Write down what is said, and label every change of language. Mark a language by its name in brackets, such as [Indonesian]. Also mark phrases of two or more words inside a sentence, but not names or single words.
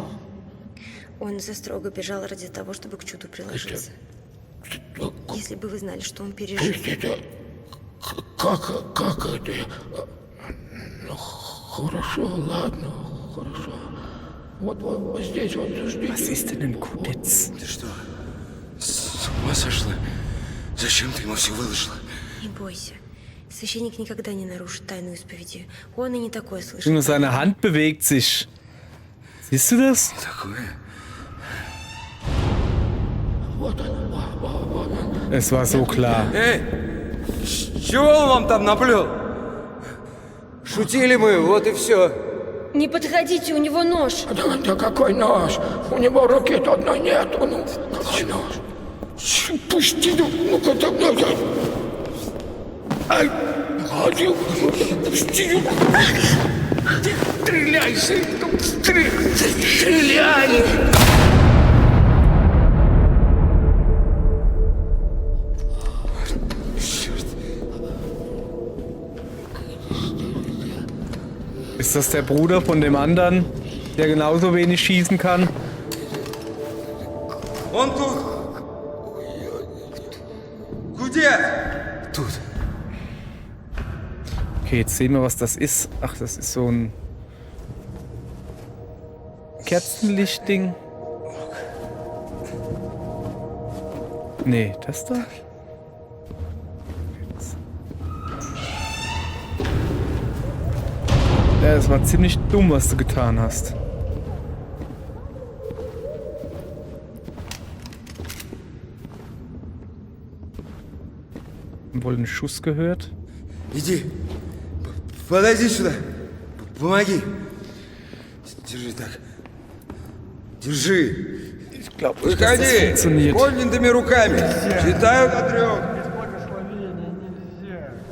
[Russian] Он застрого бежал ради того, чтобы к чуду приложиться. Если бы вы знали, что он То пережил. есть это... Как это? Ну, хорошо, ладно, хорошо. Вот здесь вот ждите. [German] Was ist denn ein Kudetz? [Russian] Ты что, с ума сошла? Зачем ты ему все выложила? Не бойся. Священник никогда не нарушит тайну исповеди. Он и не такое слышит. [German] Nur seine Hand bewegt sich. Siehst du das? [Russian] Такое? Вот он. [German] Es war so klar. [Russian] Эй, чего он вам там наплел? Шутили мы, вот и все. Не подходите, у него нож. Да какой нож? У него руки-то одной нету, ну, какой нож? Пусти, ну-ка, Ай, гадил, пусти. Стреляй, сын, стреляй. [German] Ist das der Bruder von dem anderen, der genauso wenig schießen kann? [Russian] Он тут. Кудец! Тут. [German] Okay, jetzt sehen wir, was das ist. Ach, das ist so ein Kerzenlichtding. Nee, das da? Ja, das war ziemlich dumm, was du getan hast. Wohl einen Schuss gehört? [Russian] Иди. Подойди сюда. Помоги. Держи так. Держи. [German] Ich glaube nicht, dass das [Russian] Выходи. [German] funktioniert. [Russian] Поднятыми руками. Считаю до 3. Без благословения нельзя.